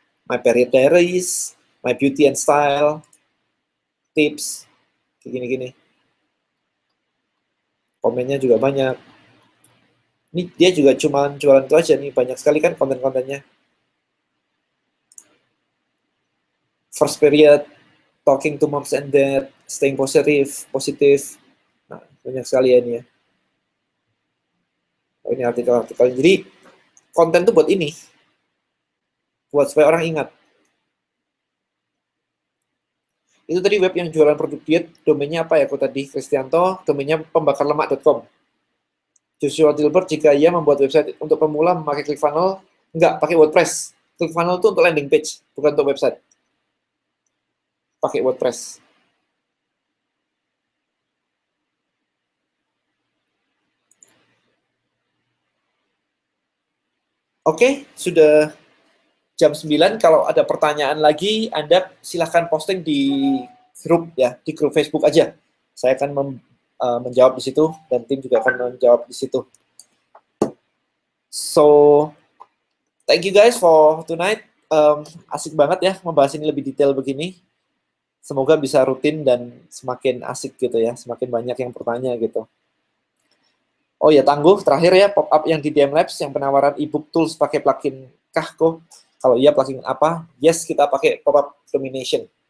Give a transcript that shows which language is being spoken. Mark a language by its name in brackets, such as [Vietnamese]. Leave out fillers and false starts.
[English] My Period Diaries, My Beauty and Style, tips, [Indonesian] kayak gini-gini. Komennya juga banyak. Ini dia juga cuma jualan itu aja nih, banyak sekali kan konten-kontennya. [English] First period, talking to moms and dad, staying positive. [Indonesian] Nah, banyak sekali ya ini ya. Oh, ini artikel-artikel. Jadi konten tuh buat ini, buat supaya orang ingat. Itu tadi web yang jualan produk diet, domainnya apa ya? Aku tadi Kristianto, domainnya pembakarlemak.com. Joshua Dilbert, jika ia membuat website untuk pemula memakai ClickFunnels, enggak, pakai WordPress. ClickFunnels itu untuk landing page, bukan untuk website. Pakai WordPress. Oke, sudah jam 9. Kalau ada pertanyaan lagi, Anda silahkan posting di grup ya, di grup Facebook aja. Saya akan menjawab di situ, dan tim juga akan menjawab di situ. [English] So, thank you guys for tonight. [Indonesian] Asik banget ya membahas ini lebih detail begini. Semoga bisa rutin dan semakin asik gitu ya, semakin banyak yang bertanya gitu. Oh ya, tangguh terakhir ya, pop-up yang di DM Labs, yang penawaran ebook tools pakai plugin Kahko. Kalau iya plugin apa? Yes, kita pakai pop-up domination.